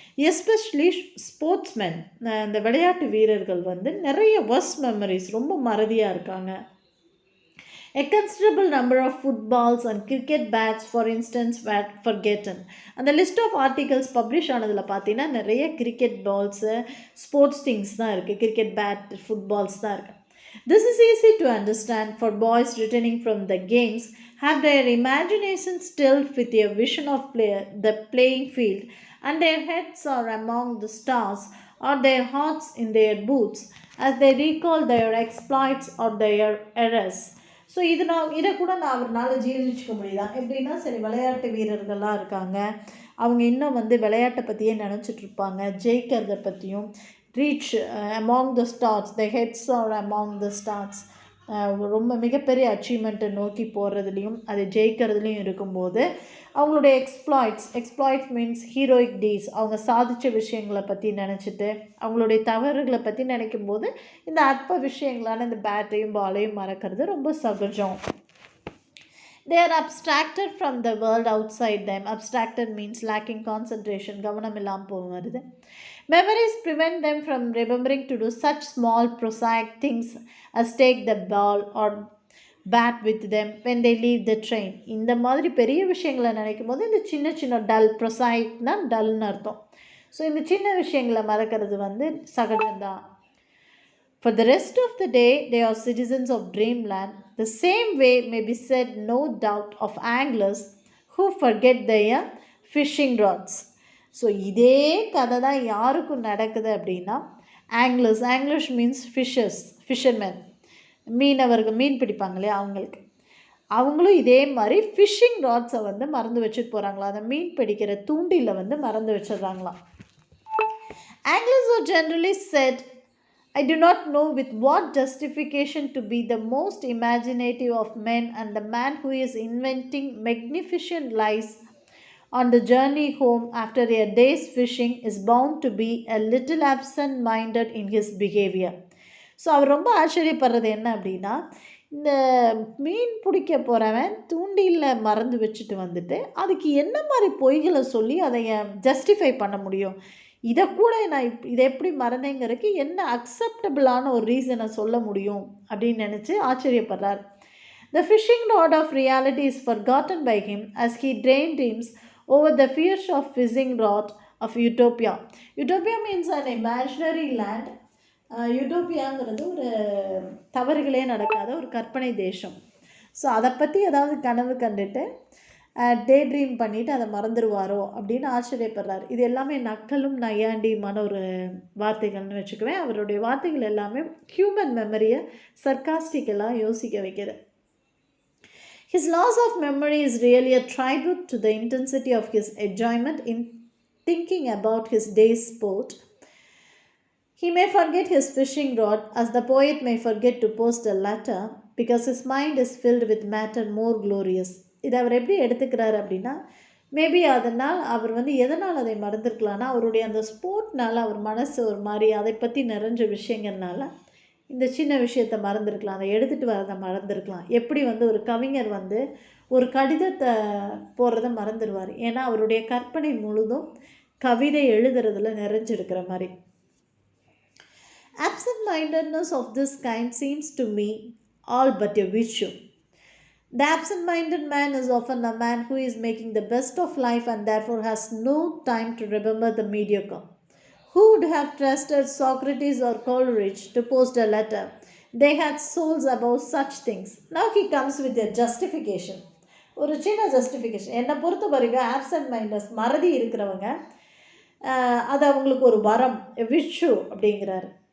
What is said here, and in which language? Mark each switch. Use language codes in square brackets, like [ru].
[ta] Especially ஸ்போர்ட்ஸ்மென், இந்த விளையாட்டு வீரர்கள் வந்து நிறைய வர்ஸ் மெமரிஸ், ரொம்ப மறதியாக இருக்காங்க. [en] A considerable number of footballs and cricket bats, for instance, were forgotten. [ta] அந்த லிஸ்ட் ஆஃப் ஆர்டிகல்ஸ் பப்ளிஷ் ஆனதில் பார்த்தீங்கன்னா நிறைய கிரிக்கெட் பால்ஸு, ஸ்போர்ட்ஸ் திங்ஸ் தான் இருக்குது, கிரிக்கெட் பேட், ஃபுட்பால்ஸ் தான் இருக்குது. [en] This is easy to understand, for boys returning from the games have their imagination stilled with a vision of the playing field, and their heads are among the stars or their hearts in their boots as they recall their exploits or their errors. [ta] So இதை கூட அவர்னால ஜீர்ணிச்சிக்க முடியுதான். எப்படின்னா, சரி விளையாட்டு வீரர்கள்லாம் இருக்காங்க, அவங்க இன்னும் வந்து விளையாட்டை பற்றியே நினச்சிட்ருப்பாங்க, ஜெயிக்கிறத பற்றியும். [en] reach among the stars, [ta] the heads R among the stars, ரொம்ப மிகப்பெரிய அச்சீவ்மெண்ட்டை நோக்கி போகிறதுலையும் அதை ஜெயிக்கிறதுலையும் இருக்கும்போது அவங்களுடைய [en] exploits means heroic deeds, [ta] அவங்க சாதித்த விஷயங்களை பற்றி நினச்சிட்டு அவங்களுடைய தவறுகளை பற்றி நினைக்கும் போது இந்த அற்ப விஷயங்களான இந்த பேட்டையும் பாலையும் மறக்கிறது ரொம்ப சகஜம். [en] They are abstracted from the world outside them. Abstracted means lacking concentration, [ta] கவனம் இல்லாமல் போகிறது. [en] Memories prevent them from remembering to do such small prosaic things as take the ball or bat with them when they leave the train. [ta] இந்த மாதிரி பெரிய விஷயங்களை நினைக்கும் போது இந்த சின்ன சின்ன ப்ரொசாயிக்னா டல்னு அர்த்தம். ஸோ இந்த சின்ன விஷயங்களை மறக்கிறது வந்து சகஜம்தான். For the rest of the day, they are citizens of dreamland. The same way may be said, no doubt, of anglers who forget their fishing rods. So இதே கதை தான் யாருக்கும் நடக்குது அப்படின்னா [en] anglers means fisherman, [ta] மீனவர்கள், மீன் பிடிப்பாங்க இல்லையா, அவங்களும் இதே மாதிரி ஃபிஷிங் ராட்ஸை வந்து மறந்து வச்சுட்டு போகிறாங்களா, அந்த மீன் பிடிக்கிற தூண்டில வந்து மறந்து வச்சிடுறாங்களாம். [en] Anglers are generally said, I do not know with what justification, to be the most imaginative of men, and the man who is inventing magnificent lies on the journey home after a day's fishing is bound to be a little absent-minded in his behavior. [ta] So அவர் ரொம்ப ஆச்சரியப்படுறது என்ன அப்படின்னா, இந்த மீன் பிடிக்க போகிறவன் தூண்டியில் மறந்து வச்சுட்டு வந்துட்டு அதுக்கு என்ன மாதிரி பொய்களை சொல்லி அதை ஜஸ்டிஃபை பண்ண முடியும், இதை கூட நான் இதை எப்படி மறந்தேங்கிறதுக்கு என்ன அக்செப்டபிளான ஒரு ரீசனை சொல்ல முடியும் அப்படின்னு நினச்சி ஆச்சரியப்படுறார். [en] The fishing rod of reality is forgotten by him as he daydreams over the fierce of fishing rod of utopia. Utopia means an imaginary land. [ta] யூட்டோப்பியாங்கிறது ஒரு தவறுகளே நடக்காத ஒரு கற்பனை தேசம். ஸோ அதை பற்றி ஏதாவது கனவு கண்டுட்டு டே ட்ரீம் பண்ணிவிட்டு அதை மறந்துடுவாரோ அப்படின்னு ஆச்சரியப்படுறார். இது எல்லாமே நக்கலும் நையாண்டியுமான ஒரு வார்த்தைகள்னு வச்சுக்குவேன். அவருடைய வார்த்தைகள் எல்லாமே ஹியூமன் மெமரியை சர்காஸ்டிக்கெல்லாம் யோசிக்க வைக்கிறது. [en] His loss of memory is really a tribute to the intensity of his enjoyment in thinking about his day's sport. He may forget his fishing rod as the poet may forget to post a letter because his mind is filled with matter more glorious. இதை அவர் எப்படி எடுத்துக்கிறார் அப்படின்னா, maybe அதனால் அவர் வந்து எதனால் அதை மறந்துருக்கலான்னா அவருடைய அந்த ஸ்போர்ட்னால் அவர் மனசு ஒரு மாதிரி அதை பற்றி நிறைஞ்ச விஷயங்கள்னால இந்த சின்ன விஷயத்தை மறந்துருக்கலாம், அதை எடுத்துகிட்டு வரதை மறந்துருக்கலாம். எப்படி வந்து ஒரு கவிஞர் வந்து ஒரு கடிதத்தை போடுறத மறந்துடுவார், ஏன்னா அவருடைய கற்பனை முழுதும் கவிதை எழுதுறதுல நிறைஞ்சிருக்கிற மாதிரி. Absent-mindedness of this kind seems to me all but a virtue. The absent-minded man is often a man who is making the best of life and therefore has no time to remember the mediocre. Who would have trusted Socrates or Coleridge to post a letter? They had souls above such things. Now he comes with a justification. [ta] ஒரு சின்ன justification. என்னை பொறுத்த வரைக்கும் absent minds, மறதி இருக்கிறவங்க, அது அவங்களுக்கு ஒரு வரம், விஷு அப்படிங்கிறாரு.